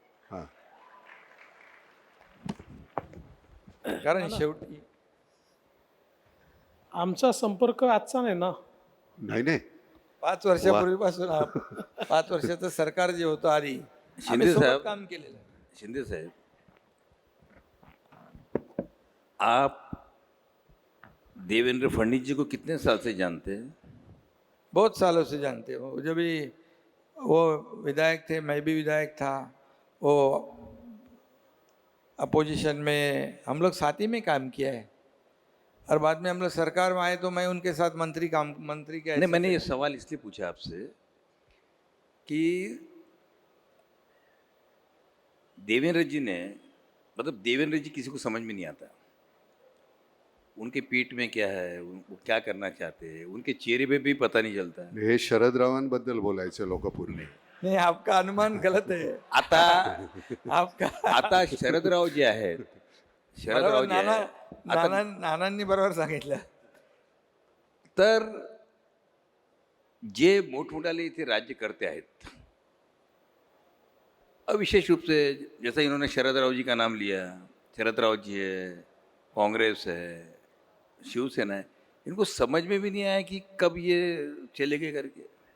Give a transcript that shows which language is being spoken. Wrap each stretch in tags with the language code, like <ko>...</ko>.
<mr>हां कारण शेवटी आमचा संपर्क आजचा नाही ना. नाही 5 वर्षापूर्वीपासून 5 वर्षाचं सरकार जे होतं आधी आम्ही सोबत काम केलेलं आहे.</mr> <hi>शिंदे साहब, आप देवेंद्र फडणवीस जी को कितने साल से जानते हैं? बहुत सालों से जानते हो. जब भी वो विधायक थे, मैं भी विधायक था. वो अपोजिशन में हम लोग साथ ही में काम किया है और बाद में हम लोग सरकार में आए तो मैं उनके साथ मंत्री के नहीं, मैंने ये सवाल इसलिए पूछा आपसे कि देवेंद्र जी ने, मतलब देवेंद्र जी किसी को समझ में नहीं आता. उनके पीठ में क्या है, वो क्या करना चाहते हैं, उनके चेहरे पे भी पता नहीं चलता.</hi> <mr>हे शरदरावांबद्दल बोलायचे लोक पूर्ण.</mr> <hi>नहीं, आपका अनुमान गलत है.</hi> <mr>आता शरदराव जे आहेत, शरदराव जे आहेत, नानांनी बरोबर सांगितलं. तर जे मोठमोठाले इथे राज्यकर्ते आहेत,</mr> <hi>विशेष रूप से जैसा इन्होंने शरदराव जी का नाम लिया, शरदराव जी है, कांग्रेस है, शिवसेना है, इनको समझ में भी नहीं आया कि कब ये चले गए करके.</hi>